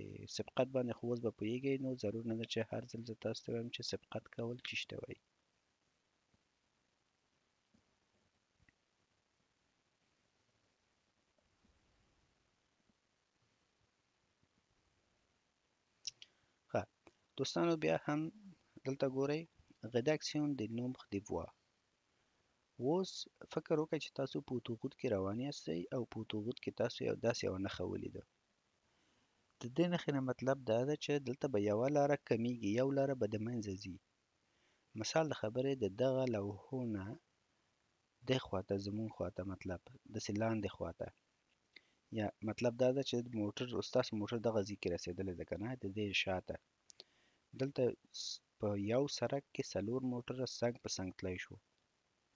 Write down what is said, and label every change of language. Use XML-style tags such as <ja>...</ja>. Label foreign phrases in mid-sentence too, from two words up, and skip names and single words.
<ps>سبقت باندې خو اوس به پوهېږئ، نو ضرور نه ده چې هر ځل زه تاسو ته وایم چې سبقت کول چی ته وایي. ښه دوستانو بیا هم دلته ګورئ</ps> <fr>rédaction des nombres des voies.</fr> <ps>اوس فکر وکړئ چې تاسو په اتوغوت کې روان یاستئ او په اتوغوت کې تاسو داسې یوه نښه ولیده. د دې نښې نه مطلب دا ده چې دلته به یوه لاره کمیږي، یو لاره به د منځه ځي. مثال د خبرې د دغه لوحو نه دې خواته زموږ خواته، مطلب داسې لاندې خواته، یا مطلب دا ده چې موټر ستاسو موټر دغه ځای کې رسېدلی ده که نه، د دې شاته دلته په یو سړک کې 4 موټره څنګ په څنګ تلی شو.</ps>